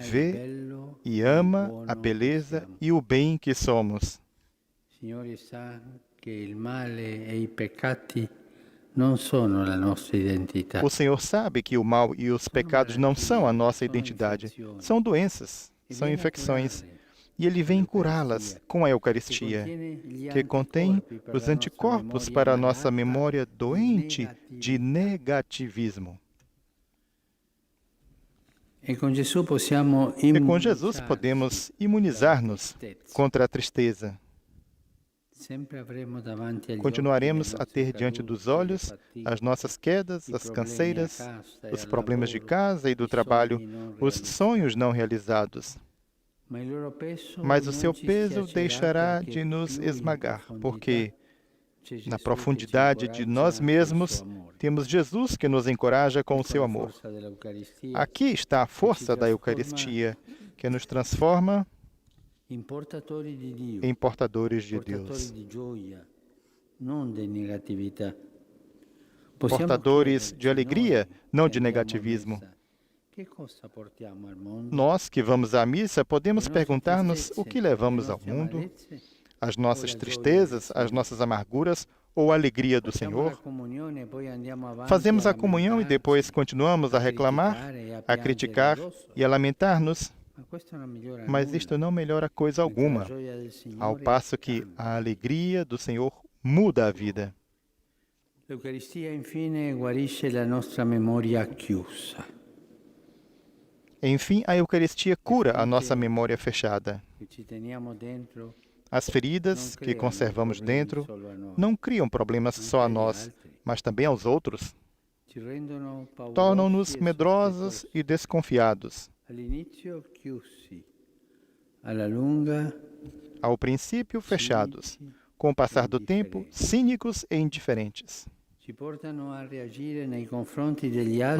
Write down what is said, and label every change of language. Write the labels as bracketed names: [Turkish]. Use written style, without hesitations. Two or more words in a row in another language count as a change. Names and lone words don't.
[Portuguese] Vê [Italian] bello e il [Portuguese] ama [Italian] buono [Portuguese] a [Italian] che [Portuguese] beleza [Italian] siamo. [Portuguese] e o bem que somos. [Italian] Signore sa che il male e i peccati non sono la nostra identità. [Portuguese] O Senhor sabe que o mal e os pecados não são a nossa identidade, são doenças, E são [Italian] viene a [Portuguese] infecções. [Italian] curarle, [Portuguese] E Ele vem curá-las com a Eucaristia, que contém os anticorpos para a nossa memória doente de negativismo. E com Jesus possiamo E com Jesus podemos imunizar-nos contra a tristeza. [Italian] Sempre avremo davanti agli [Portuguese] Continuaremos [Italian] occhi le [Portuguese] a ter [Italian] nostre [Portuguese] diante dos [Italian] cadute, le [Portuguese] olhos [Italian] fatiche, [Portuguese] as nossas quedas, [Italian] i [Portuguese] as [Italian] problemi a [Portuguese] canseiras, [Italian] casa e [Portuguese] os [Italian] al [Portuguese] problemas de [Italian] lavoro, [Portuguese] casa e do [Italian] i [Portuguese] trabalho, [Italian] sogni non [Portuguese] os [Italian] realizzati. [Portuguese] sonhos não realizados. [Italian] Ma il loro peso [Portuguese] Mas o [Italian] non [Portuguese] seu [Italian] ci [Portuguese] peso [Italian] schiaccerà [Portuguese] deixará [Italian] perché [Portuguese] de nos [Italian] più in [Portuguese] esmagar, [Italian] profondità [Portuguese] porque [Italian] c'è Gesù [Portuguese] na [Italian] che ci [Portuguese] profundidade de [Italian] incoraggia [Portuguese] nós [Italian] col [Portuguese] mesmos [Italian] suo amore. [Portuguese] temos Jesus que nos encoraja com o [Italian] Ecco [Portuguese] seu [Italian] la [Portuguese] amor. [Italian] forza dell'Eucaristia, [Portuguese] Aqui está a força da Eucaristia, que nos transforma [Italian] in portatori di Dio, [Portuguese] em portadores de [Italian] portatori [Portuguese] Deus, [Italian] di gioia, non di negatività. [Portuguese] portadores de alegria, não de [Italian] che andiamo a [Portuguese] negativismo. [Italian] messa, che cosa portiamo al mondo? [Portuguese] Nós que vamos à missa podemos [Italian] Le nostre [Portuguese] perguntar-nos o [Italian] tristezze, [Portuguese] que [Italian] le [Portuguese] levamos ao [Italian] nostre [Portuguese] mundo, [Italian] amarezze, [Portuguese] as nossas tristezas, as nossas amarguras ou a alegria do [Italian] facciamo la [Portuguese] Senhor. [Italian] comunione e poi andiamo avanti [Portuguese] Fazemos a [Italian] a [Portuguese] comunhão e [Italian] lamentarci, [Portuguese] depois continuamos a reclamar, [Italian] criticare e [Portuguese] a [Italian] piangere [Portuguese] criticar [Italian] addosso. [Portuguese] e a lamentar-nos, [Italian] Ma questo non migliora [Portuguese] mas [Italian] nulla, [Portuguese] isto não melhora coisa [Italian] mentre [Portuguese] alguma, [Italian] la gioia del Signore [Portuguese] ao passo que [Italian] cambia. [Portuguese] a alegria do Senhor muda a vida. [Italian] L'Eucaristia infine guarisce la nostra memoria chiusa. [Portuguese] Enfim, a Eucaristia cura a nossa memória fechada. [Italian] che ci teniamo dentro [Portuguese] As feridas que conservamos dentro não criam problemas só a nós, mas também aos outros. [Italian] ci rendono paurosi [Portuguese] Tornam-nos [Italian] e [Portuguese] medrosos [Italian] sospettosi. [Portuguese] e desconfiados. [Italian] All'inizio chiusi, alla lunga [Portuguese] Ao princípio, fechados. Com o passar do tempo, cínicos e indiferentes. [Italian] ci portano a reagire nei confronti degli altri